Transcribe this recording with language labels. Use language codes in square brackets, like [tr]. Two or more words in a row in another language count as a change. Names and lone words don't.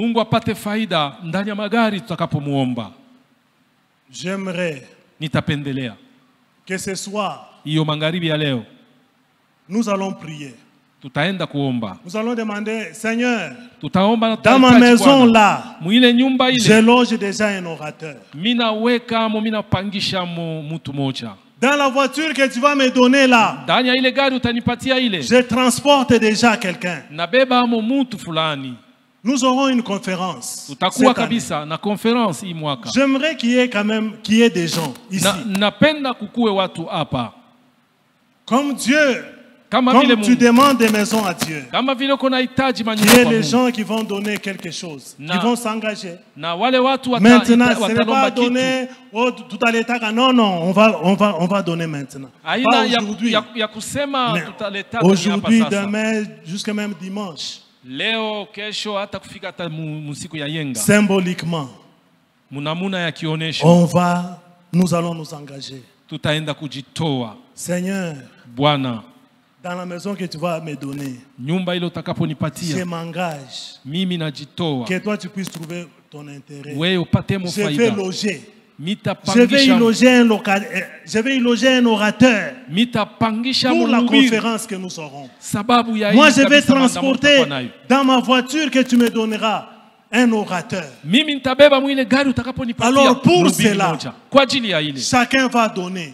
[fr] J'aimerais que ce soir, nous allons prier. Nous allons demander, Seigneur, dans ma maison là, je loge déjà un orateur. Dans la voiture que tu vas me donner là, [sw] ndani ya ile gari utanipatia ile, [fr] je transporte déjà quelqu'un. [sw] nabeba amo mtu fulani. [fr] Nous aurons une conférence. [sw] Tutakuwa kabisa na conference hii mwaka. [fr] J'aimerais qu'il y ait des gens ici. [sw] Napenda kukue watu hapa. [fr] Comme Dieu, [sw] kama [fr] comme tu demandes des maisons à Dieu. [sw] Kama vile kuna hitaji manyumba kwa Mungu. [fr] Il y a les gens qui vont donner quelque chose, qui vont s'engager. [sw] Na wale watu [fr] maintenant, ce n'est pas donner tout à l'état. Non, non, on va donner maintenant. Pas aujourd'hui. Aujourd'hui, demain, jusqu'à même dimanche. [sw] Leo kesho hata kufika hata musiku ya yenga. [fr] Symboliquement, nous allons nous engager. [sw] Tutaenda kujitoa. [fr] Seigneur, [sw] Bwana, [fr] dans la maison que tu vas me donner, [sw] nyumba ile utakaponipatia, [fr] je m'engage. [sw] Mimi najitoa. [fr] Que toi tu puisses trouver ton intérêt. [sw] Wewe upate mo faida. [fr] Je vais loger. Je vais y loger un orateur pour la conférence que nous aurons. Moi, je vais transporter dans ma voiture que tu me donneras un orateur. Alors pour cela, chacun va donner.